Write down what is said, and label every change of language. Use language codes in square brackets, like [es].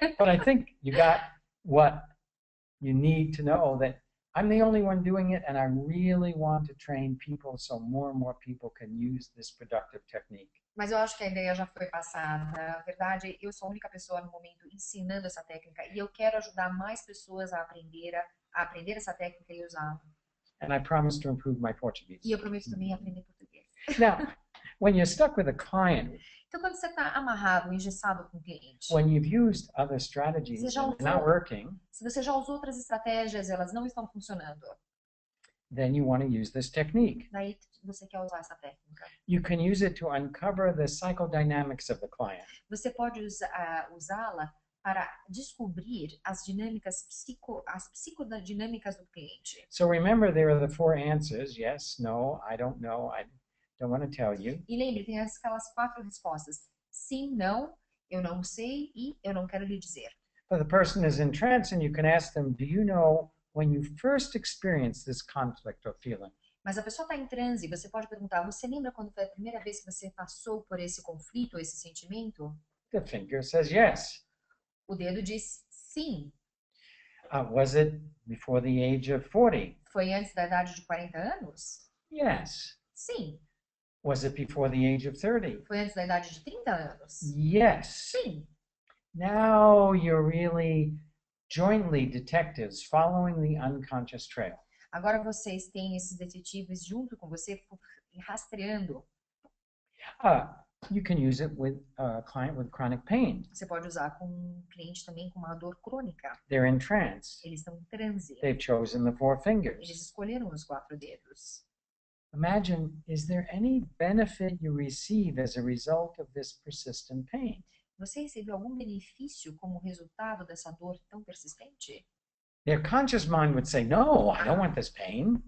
[en] But I think you got what you need to know, that I'm the only one doing it, and I really want to train people so more and more people can use this productive technique. [pt] Mas eu acho que a ideia já foi passada. Na verdade, eu sou a única pessoa no momento ensinando essa técnica e eu quero ajudar mais pessoas a aprender essa técnica e usá-la. [en] And I promise to improve my Portuguese. [pt] E eu prometo também aprender português. [en] Now, when you're stuck with a client, [pt] Então, quando você está amarrado, engessado com o cliente, [en] when you've used other strategies [pt] Você já [en] and they're not [pt] usou. [en] working, [pt] se você já usou outras estratégias, elas não estão funcionando, [en] then you want to use this technique. [pt] daí você quer usar essa técnica. [en] You can use it to uncover the psychodynamics of the client. [pt] Você pode usá-la para descobrir as psicodinâmicas do cliente. [en] So remember, there are the 4 answers: yes, no, I don't know, I don't want to tell you. [pt] E lembre, tem aquelas 4 respostas. Sim, não, eu não sei e eu não quero lhe dizer. [en] But the person is in trance, and you can ask them, do you know when you first experienced this conflict or feeling? [pt] Mas a pessoa está em transe, você pode perguntar, você lembra quando foi a primeira vez que você passou por esse conflito, esse sentimento? [en] The finger says yes. [pt] O dedo diz sim. [en] Was it before the age of 40? [pt] Foi antes da idade de 40 anos? [en] Yes. [pt] Sim. [en] Was it before the age of 30? [pt] Foi antes da idade de 30 anos? [en] Yes. [pt] Sim. [en] Now you're really jointly detectives following the unconscious trail. [pt] Agora vocês têm esses detetives junto com você rastreando. [en] You can use it with a client with chronic pain. [pt] Você pode usar com um cliente também com uma dor crônica. [en] They're in trance. [pt] Eles estão em transe. [en] They've chosen the 4 fingers. [pt] Eles escolheram os 4 dedos. [en] Imagine, is there any benefit you receive as a result of this persistent pain? [pt] Você recebeu algum benefício como resultado dessa dor tão persistente? [en] Their conscious mind would say, no, I don't want this pain.